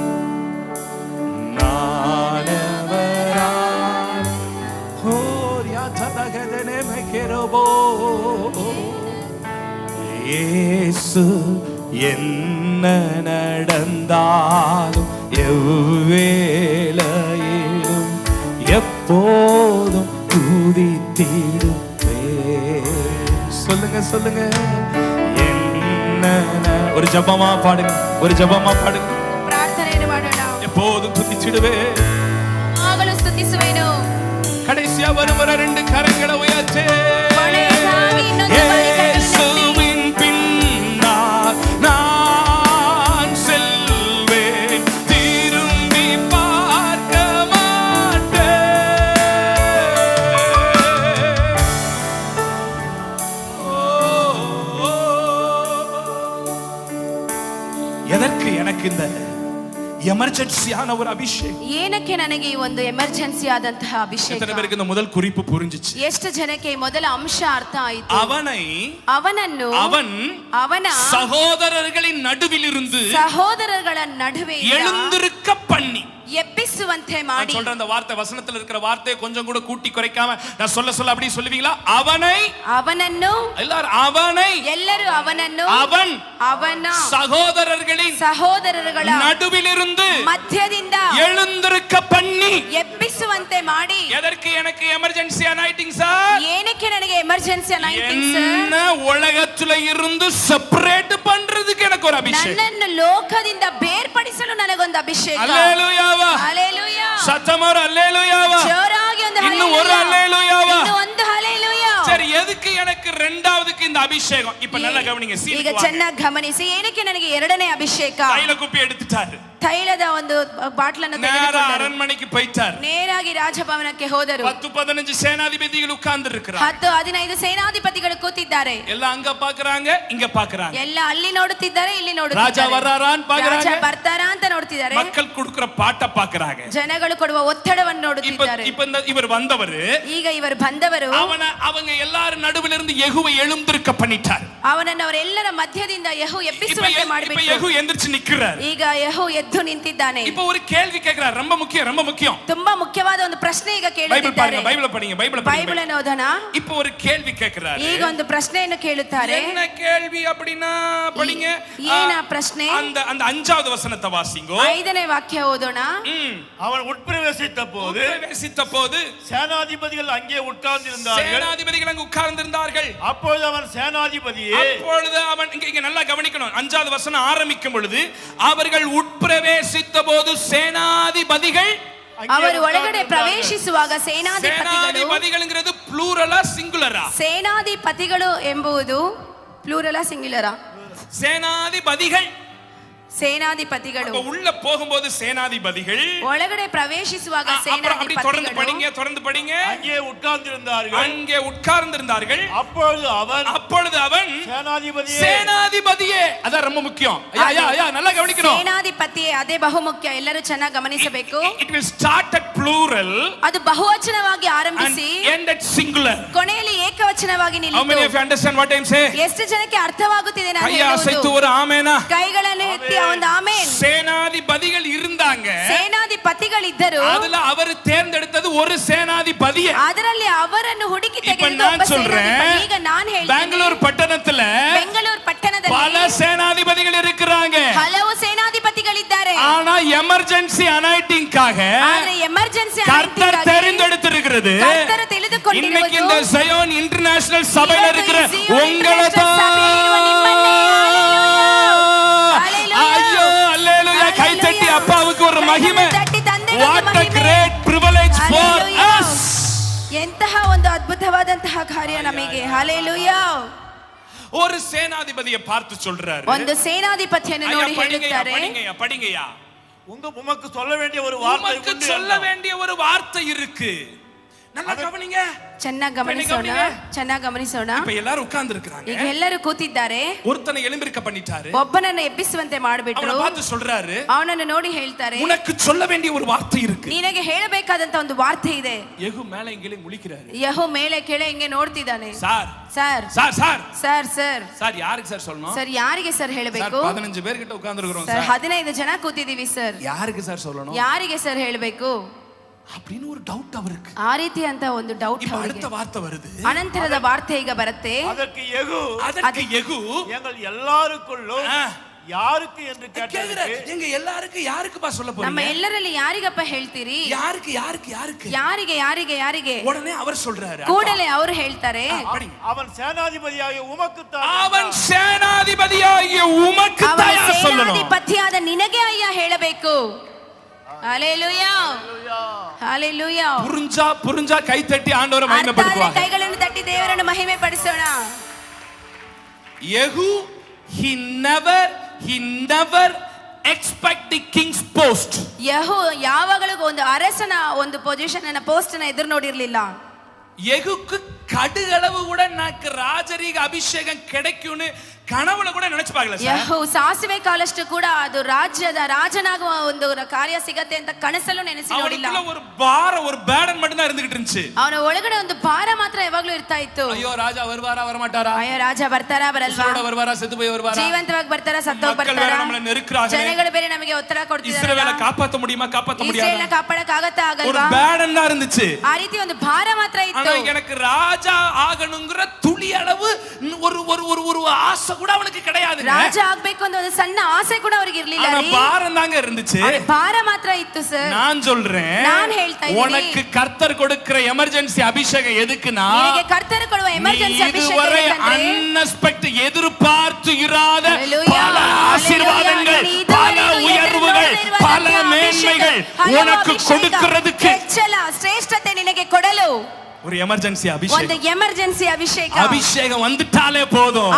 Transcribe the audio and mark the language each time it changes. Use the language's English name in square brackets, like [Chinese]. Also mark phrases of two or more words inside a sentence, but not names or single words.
[Tamil] நானவர் இயேசு என்ன நடந்தாலும் எவ்வேளையிலும் எப்போதும் துதித்திடுவே. சொல்லுங்க சொல்லுங்க. என்ன ஒரு ஜபமா பாடுங்க, ஒரு ஜபமா பாடுங்க. [Kannada] ಪ್ರಾರ್ಥನೆಯನ್ನು ಮಾಡೋಣ. [Tamil] எப்போதும் துதிச்சிடுவே, [Kannada] ಆಗಲೂ ಸ್ತುತಿಸುವೆನು. [Tamil] கடைசியா வருமுற 2 கரங்களை உயர்த்தே. [Kannada] ಕೊನೆಯದಾಗಿ ಇನ್ನೊಂದು ಬಾರಿ [Tamil] இயேசுவின் பின்னால் நான் செல்வேன், திரும்பி பார்க்க மாட்டேன். எதற்கு எனக்கு இந்த எமர்ஜென்சியான ஒரு அபிஷேகம்? [Kannada] ಏನಕ್ಕೆ ನನಗೆ ಈ ಒಂದು ಎಮರ್ಜೆನ್ಸಿ ಆದಂತಹ ಅಭಿಷೇಕ? [Tamil] எத்தனை பேருக்கு இந்த முதல் குறிப்பு புரிஞ்சிச்சு? [Kannada] ಎಷ್ಟು ಜನಕ್ಕೆ ಈ ಮೊದಲ ಅಂಶ ಅರ್ಥ ಆಯಿತು? ಅವನನ್ನು ಅವನ [Tamil] சகோதரர்களின் நடுவில் இருந்து [Kannada] ಸಹೋದರಗಳ ನಡುವೆ [Tamil] எழுந்திருக்க பண்ணி [Kannada] ಎಬ್ಬಿಸುವಂತೆ [Tamil] நான் [Kannada] ಮಾಡಿ. [Tamil] சொல்ற அந்த வார்த்தை, வசனத்துல இருக்கிற வார்த்தையை கொஞ்சம் கூட கூட்டி குறைக்காம நான் சொல்ல அப்படி சொல்லுவீங்களா? [Kannada] ಅವನನ್ನು [Tamil] எல்லாரும் [Kannada] ಅವನನ್ನು ಅವನ [Tamil] சகோதரர்ಗಳ நடுவிலிருந்து [Kannada] ಮಧ್ಯದಿಂದ [Tamil] எழுந்திருக்க பண்ணி [Kannada] ಎಬ್ಬಿಸುವಂತೆ ಮಾಡಿ. [Tamil] எதற்கு எனக்கு [English] emergency anointing [Tamil] சார்? [Kannada] ಏನಕ್ಕೆ ನನಗೆ [English] emergency anointing [Kannada] ಸರ್? [Tamil] என்ன உலகத்துல இருந்து செப்பரேட் பண்றதுக்கு எனக்கு ஒரு அபிஷேகம். [Kannada] ನನ್ನನ್ನು ಲೋಕದಿಂದ ಬೇರ್ಪಡಿಸಲು ನನಗೊಂದು ಅಭಿಷೇಕ. [Tamil] அல்லேலூயாவா, [Kannada] ಹಲ್ಲೆಲೂಯಾ. [Tamil] சத்தமோர அல்லேலூயாவா. [Kannada] ಜೋರಾಗಿ ಒಂದು [Tamil] இன்னும் ஒரு அல்லேலூயாவா. [Kannada] ಇನ್ನೂ ಒಂದು ಹಲ್ಲೆಲೂಯಾ. [Tamil] சரி, எதுக்கு எனக்கு இரண்டாவதுக்கு இந்த அபிஷேகம்? இப்ப நல்லா கவனிங்க. [Kannada] ಈಗ ಚೆನ್ನಾಗಿ ಗಮನಿಸಿ. ಏನಕ್ಕೆ ನನಗೆ ಎರಡನೇ ಅಭಿಷೇಕ? [Tamil] தைல குப்பி எடுத்துட்டாரு, [Kannada] ತೈಲದ ಒಂದು ಬಾಟ್ಲನ್ನು [Tamil] நேரா [Kannada] ತೆಗೆದುಕೊಂಡು [Tamil] அரண்மனைக்கு போயிட்டார். [Kannada] ನೇರಾಗಿ ರಾಜಭವನಕ್ಕೆ ಹೋದರು. [Tamil] 10-15 சேனாதிபதிகள் உட்கார்ந்து இருக்கிறாங்க. [Kannada] 10-15 ಸೇನಾಧಿಪತಿಗಳು ಕೂತಿದ್ದಾರೆ. [Tamil] எல்லாம் அங்க பாக்குறாங்க, இங்க பாக்குறாங்க. [Kannada] ಎಲ್ಲ ಅಲ್ಲಿ ನೋಡುತ್ತಿದ್ದಾರೆ, ಇಲ್ಲಿ ನೋಡುತ್ತಿದ್ದಾರೆ. [Tamil] ராஜா வர்றாரான்னு பாக்குறாங்க, [Kannada] ರಾಜ ಬರ್ತಾರಾ ಅಂತ ನೋಡ್ತಿದ್ದಾರೆ. [Tamil] மக்கள் கொடுக்கிற பாட்ட பாக்குறாங்க, [Kannada] ಜನಗಳು ಕೊಡುವ ಒತ್ತಡವನ್ನು ನೋಡುತ್ತಿದ್ದಾರೆ. [Tamil] இப்ப இவர் வந்தவர், [Kannada] ಈಗ ಇವರು ಬಂದವರು, [Tamil] அவங்க எல்லாரும் நடுவுல இருந்து யெகூவை எழுந்திருக்க பண்ணிட்டார். [Kannada] ಅವನನ್ನು ಅವರೆಲ್ಲರ ಮಧ್ಯದಿಂದ ಯೆಹೂ ಎಬ್ಬಿಸುವಂತೆ ಮಾಡಬೇಕು. [Tamil] இப்ப யெகூ எந்திரிச்சு நிக்கிறார். [Kannada] ಈಗ ಯೆಹೂ ಎದ್ದು ನಿಂತಿದ್ದಾನೆ. [Tamil] இப்ப ஒரு கேள்வி கேக்குறார், ரொம்ப முக்கியம், ரொம்ப முக்கியம். [Kannada] ತುಂಬಾ ಮುಖ್ಯವಾದ ಒಂದು ಪ್ರಶ್ನೆ ಈಗ [Tamil] பைபிள் [Kannada] ಕೇಳುತ್ತಿದ್ದಾರೆ. [Tamil] பாருங்க, பைபிள் படிங்க, பைபிள் [Kannada] ಬೈಬಲ್ ಅನ್ನು ಓದೋಣ. [Tamil] இப்ப ஒரு கேள்வி கேக்குறாரு. [Kannada] ಈಗ ಒಂದು ಪ್ರಶ್ನೆಯನ್ನು ಕೇಳುತ್ತಾರೆ. [Tamil] என்ன கேள்வி அப்படினா படிங்க. [Kannada] ಏನ ಪ್ರಶ್ನೆ? [Tamil] அந்த 5வது வசனத்தை வாசிங்கோ. [Kannada] 5ನೇ ವಾಕ್ಯ ಓದೋಣ. [Tamil] அவன் உட்பிரவேசித்த போது சேனாதிபதிகள் அங்கே உட்கார்ந்திருந்தார்கள். சேனாதிபதிகள் அங்கே உட்கார்ந்திருந்தார்கள். அப்பொழுது அவன் சேனாதிபதியே, அப்பொழுது அவன் இங்க நல்லா கவனிக்கணும். 5வது வசனம் ஆரம்பிக்கும் பொழுது அவர்கள் உட்பிரவேசித்த போது சேனாதிபதிகள், [Kannada] ಅವರು ಒಳಗಡೆ ಪ್ರವೇಶಿಸುವಾಗ ಸೇನಾಧಿಪತಿಗಳುங்கிறது ಪ್ಲೂರಲಾ ಸಿಂಗುಲರಾ? ಸೇನಾಧಿಪತಿಗಳು ಎಂಬುದು ಪ್ಲೂರಲಾ ಸಿಂಗುಲರಾ? ಸೇನಾಧಿಪತಿಗಳು, ಸೇನಾಧಿಪತಿಗಳು. [Tamil] உள்ள போகும்போது சேனாதிபதிகள், [Kannada] ಒಳಗಡೆ ಪ್ರವೇಶಿಸುವಾಗ [Tamil] தொடர்ந்து [Kannada] ಸೇನಾಧಿಪತಿಗಳು. [Tamil] படிங்க. அங்கே உட்கார்ந்திருந்தார்கள். அப்பொழுது அவன் சேனாதிபதியே. அதான் ரொம்ப முக்கியம். ஐயா நல்லா கவனிக்கணும். [Kannada] ಸೇನಾಧಿಪತಿಯೇ, ಅದೇ ಬಹುಮುಖ್ಯ. ಎಲ್ಲರೂ ಚೆನ್ನಾಗಿ ಗಮನಿಸಬೇಕು. [English] It will start at plural, [Kannada] ಅದು ಬಹುವಚನವಾಗಿ ಆರಂಭಿಸಿ [English] end at singular. [Kannada] ಕೊನೆಯಲ್ಲಿ ಏಕವಚನವಾಗಿ [English] How many of [Kannada] ನಿಲ್ಲಿತು. [English] you understand what I'm saying? [Kannada] ಎಷ್ಟು ಜನಕ್ಕೆ ಅರ್ಥವಾಗುತ್ತಿದೆ ನಾನು [Tamil] கையை அசைத்து [Kannada] ಹೇಳುವುದು? [Tamil] ஒரு ஆமெனா. [Kannada] ಕೈಗಳನ್ನು ಎತ್ತಿ ಒಂದು ಆಮೆನ್. [Tamil] சேனாதிபதிகள் இருந்தாங்க, [Kannada] ಸೇನಾಧಿಪತಿಗಳಿದ್ದರು. [Tamil] அதுல அவர் தேர்ந்தெடுத்தது ஒரு சேனாதிபதியை. [Kannada] ಅದರಲ್ಲಿ ಅವರನ್ನು ಹುಡುಕಿ [Tamil] இப்ப [Kannada] ತೆಗೆದು [Tamil] நான் [Kannada] ಒಬ್ಬ [Tamil] சொல்றேன், [Kannada] ಸೇನಾಧಿಪತಿ. ಈಗ ನಾನು ಹೇಳ್ತೀನಿ, [Tamil] பெங்களூர் பட்டணத்துல [Kannada] ಬೆಂಗಳೂರು [Tamil] பல [Kannada] ಪಟ್ಟಣದಲ್ಲಿ [Tamil] சேனாதிபதிகள் இருக்கிறாங்க. [Kannada] ಹಲವು ಸೇನಾಧಿಪತಿಗಳಿದ್ದಾರೆ. [Tamil] ஆனா [English] emergency anointing-ஆக [Kannada] ಆದ್ರೆ ಎಮರ್ಜೆನ್ಸಿ [Tamil] கர்த்தர் தெரிந்தெடுத்திருக்கிறது. [Kannada] ಕರ್ತರು ತಿಳಿದುಕೊಂಡಿರುವುದು [Tamil] இன்னைக்கு இந்த சயோன் இன்டர்நேஷனல் சபையில [Kannada] ಇವತ್ತು [Tamil] இருக்கிற [Kannada] ಈ ಸಿಯೋನ್ [Tamil] உங்களை [Kannada] ಇಂಟರ್ನ್ಯಾಷನಲ್ ಸಭೆಯಲ್ಲಿರುವ ನಿಮ್ಮನ್ನೇ. [Tamil] ஐயோ அல்லேலூயா. கை தட்டி அப்பாவுக்கு ஒரு மகிமை. [English] What a great privilege for us. [Kannada] ಎಂತಹ ಒಂದು ಅದ್ಭುತವಾದಂತಹ ಕಾರ್ಯ ನಮಗೆ. ಹಲ್ಲೆಲೂಯಾ. [Tamil] ஒரு சேனாதிபதியை பார்த்து சொல்றாரு. [Kannada] ಒಂದು ಸೇನಾಧಿಪತಿಯನ್ನು ನೋಡಿ ಹೇಳುತ್ತಾರೆ, [Tamil] படிங்கயா. உமக்கு சொல்ல வேண்டிய ஒரு வார்த்தை உமக்கு சொல்ல வேண்டிய ஒரு வார்த்தை இருக்கு. நல்லா கவனிங்க. [Kannada] ಚೆನ್ನಾಗಿ ಗಮನಿಸೋಣ, ಚೆನ್ನಾಗಿ ಗಮನಿಸೋಣ. [Tamil] இப்ப எல்லாரும் உட்கார்ந்து இருக்காங்க. [Kannada] ಈಗ ಎಲ್ಲರೂ ಕೂತಿದ್ದಾರೆ. [Tamil] ஒருத்தனை எழும்பிருக்க பண்ணிட்டாரு. [Kannada] ಒಬ್ಬನನ್ನು ಎಬ್ಬಿಸುವಂತೆ ಮಾಡಿಬಿಟ್ರು. [Tamil] அவனை பார்த்து சொல்றாரு, [Kannada] ಅವನನ್ನು ನೋಡಿ ಹೇಳ್ತಾರೆ, [Tamil] உனக்கு சொல்ல வேண்டிய ஒரு வார்த்தை இருக்கு. [Kannada] ನಿನಗೆ ಹೇಳಬೇಕಾದಂತ ಒಂದು ವಾರ್ತೆ ಇದೆ. [Tamil] ಯೆಹೂ மேலே இங்கே முழிக்கிறாரு. [Kannada] ಯೆಹೂ ಮೇಲೆ ಕೆಳ ಹಿಂಗೆ ನೋಡ್ತಿದ್ದಾನೆ. [Tamil] சார் [Kannada] ಸರ್ [Tamil] சார் சார் [Kannada] ಸರ್ ಸರ್ [Tamil] சார் யாருக்கு சார் சொல்லணும்? [Kannada] ಸರ್ ಯಾರಿಗೆ ಸರ್ ಹೇಳಬೇಕು? [Tamil] 15 பேர் கிட்ட உட்கார்ந்து இருக்கோம் [Kannada] ಸರ್ [Tamil] சார். [Kannada] 15 ಜನ ಕೂತಿದೀವಿ ಸರ್. [Tamil] யாருக்கு சார் சொல்லணும்? [Kannada] ಯಾರಿಗೆ ಸರ್ ಹೇಳಬೇಕು [Tamil] அப்படின்னு ஒரு டவுட் அவருக்கு. [Kannada] ಆ ರೀತಿ ಅಂತ ಒಂದು ಡೌಟ್ [Tamil] இப்ப [Kannada] ಅವರಿಗೆ. [Tamil] அடுத்த வார்த்தை வருது. [Kannada] ಅನಂತರದ ವಾರ್ತೆ ಈಗ ಬರುತ್ತೆ. [Tamil] அதற்கு யெகூ எங்கள் எல்லாருக்குள்ளும் யாருக்கு என்று கேட்டாரு. எங்க எல்லாருக்கும் யாருக்குப்பா சொல்ல போறீங்க? [Kannada] ನಮ್ಮ ಎಲ್ಲರಲ್ಲಿ ಯಾರಿಗಪ್ಪ ಹೇಳ್ತೀರಿ? [Tamil] யாருக்கு யாருக்கு யாருக்கு? [Kannada] ಯಾರಿಗೆ ಯಾರಿಗೆ ಯಾರಿಗೆ? [Tamil] உடனே அவர் சொல்றாரு. [Kannada] ಕೂಡಲೇ ಅವರು ಹೇಳ್ತಾರೆ, [Tamil] அவன் சேனாதிபதியாகிய உமக்கு தான். அவன் சேனாதிபதியாகிய உமக்கு தான் சொல்லணும். [Kannada] ಸೇನಾಧಿಪತಿಯಾದ ನಿನಗೆ ಅಯ್ಯ ಹೇಳಬೇಕು. [Tamil] ஹalleluya ஹalleluya. புரிஞ்சா கை தட்டி ஆண்டவரை மகிமைப்படுத்துவாங்க. [Kannada] ಕೈಗಳನ್ನು ತಟ್ಟಿ ದೇವರನ್ನು ಮಹಿಮೆ ಪಡಿಸೋಣ. [English] ಯೆಹೂ he never expect the king's post. [Kannada] ಯೆಹೂ ಯಾವಾಗಲೂ ಒಂದು ಅರಸನ ಒಂದು ಪೊಸಿಷನ್ ಅನ್ನ ಪೋಸ್ಟ್ ಅನ್ನ ಎದುರು ನೋಡಿರಲಿಲ್ಲ. [Tamil] ಯೆಹೂக்கு கடுகளவு கூட నాకు ராஜரீக அபிஷேகம் கிடைக்கும்னு கனவுல கூட நினைச்சு பார்க்கல சார். [Kannada] ಯೆಹೂ ಸಾಸಿವೆ ಕಾಲಷ್ಟು ಕೂಡ ಅದು ರಾಜ್ಯದ ರಾಜನಾಗುವ ಒಂದು ಕಾರ್ಯ ಸಿಗತ್ತೆ ಅಂತ ಕನಸಲ್ಲೂ ನೆನೆಸಿ ನೋಡಿಲ್ಲ. [Tamil] ಅವನಿಗೆ ஒரு பாரம் ஒரு பேர்டன் மட்டும் தான் இருந்துகிட்டு இருந்துச்சு. [Kannada] ಅವನ ಒಳಗಡೆ ಒಂದು ಭಾರ ಮಾತ್ರ ಯಾವಾಗಲೂ ಇರ್ತಾ ಇತ್ತು. [Tamil] ஐயோ ராஜா வருவாரா வரமாட்டாரா? [Kannada] ಅಯ್ಯೋ ರಾಜ ಬರ್ತಾರಾ ಬರಲ್ವಾ? [Tamil] வருவாரா செத்து போய் வருவாரா? [Kannada] ಜೀವಂತವಾಗಿ ಬರ್ತಾರಾ ಸತ್ತೋಗಿ ಬರ್ತಾರಾ? ಜನಗಳು ಬೇರೆ ನಮಗೆ ಒತ್ತಡ ಕೊಡ್ತಿದ್ದಾರೆ. ಇಸ್ರಾಯೇಲನ್ನು ಕಾಪಾಡ முடியுமா ಕಾಪಾಡ முடியாதா? ಇಸ್ರಾಯೇಲನ್ನು ಕಾಪಾಡಕ ಆಗತ್ತಾ ಆಗಲ್ವಾ? [Tamil] ஒரு பேர்டன் தான் இருந்துச்சு. [Kannada] ಆ ರೀತಿ ಒಂದು ಭಾರ ಮಾತ್ರ ಇತ್ತು. [Tamil] ஆனா எனக்கு ராஜா ஆகணும்ங்கற துளி அளவு ஒரு ஆசை கூட அவனுக்கு கிடையாது. ರಾಜ ಆಗಬೇಕು ಅನ್ನೋ ಒಂದು ಸಣ್ಣ ಆಸೆ ಕೂಡ ಅವರಿಗೆ ಇರಲಿಲ್ಲ. ஆனா பாரம் தாங்க இருந்துச்சு. [Kannada] ಭಾರ ಮಾತ್ರ ಇತ್ತು ಸರ್. [Tamil] நான் சொல்றேன், [Kannada] நான் ಹೇಳ್ತಾ ಇದ್ದೀನಿ, [Tamil] உனக்கு கர்த்தர் கொடுக்கிற எமர்ஜென்சி அபிஷேகம் எதுக்குனா, [Kannada] ನಿನಗೆ ಕರ್ತರು ಕೊಡುವ ಎಮರ್ಜೆನ್ಸಿ ಅಭಿಷೇಕ [Tamil] இதுவரை அன்எக்ஸ்பெக்ட் எதிர்பார்த்து இராத பல ஆசீர்வாதங்கள், பல உயர்வுகள், பல மேன்மைகள் உனக்கு கொடுக்கிறதுக்கு [Kannada] ಹೆಚ್ಚಳ ಶ್ರೇಷ್ಠತೆ ನಿನಗೆ ಕೊಡಲು [Tamil] ஒரு எமர்ஜென்சி [Kannada] ಒಂದು [Tamil] அபிஷேகம். [Kannada] ಎಮರ್ಜೆನ್ಸಿ ಅಭಿಷೇಕ. [Tamil] அபிஷேகம் வந்துட்டாலே போதும்.